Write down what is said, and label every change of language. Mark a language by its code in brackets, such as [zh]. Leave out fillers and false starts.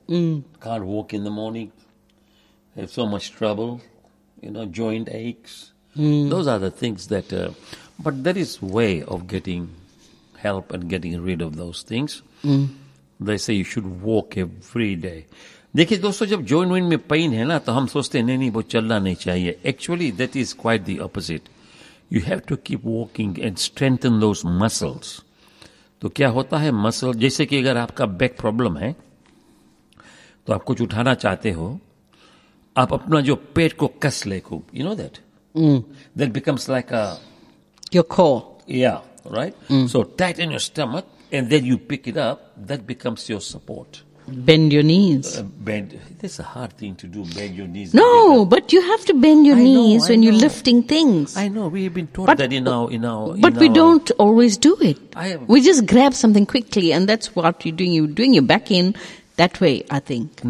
[en] Mm. Can't walk in the morning. Have so much trouble, you know, joint aches. Mm. Those are the things that, but there is way of getting help and getting rid of those things. Mm. They say you should walk every day. [hi] देखिए दोस्तों जब joint वॉइंट में pen है ना तो हम सोचते हैं नहीं वो चलना नहीं चाहिए [en] actually that is quite the opposite you have to keep walking and strengthen those muscles [hi] तो क्या होता है मसल जैसे कि अगर आपका बैक प्रॉब्लम है तो आप कुछ उठाना चाहते हो आप अपना जो पेट को कस ले खूब [en] You know that that becomes like your core या right so tighten your stomach and then you pick it up that becomes your support Bend your knees. Bend. That's a hard thing to do, bend your knees. No, but you have to bend your knees when you're lifting things. I know, we have been taught that in our... But we don't always do it. We just grab something quickly and that's what you're doing. You're doing your back in that way, I think.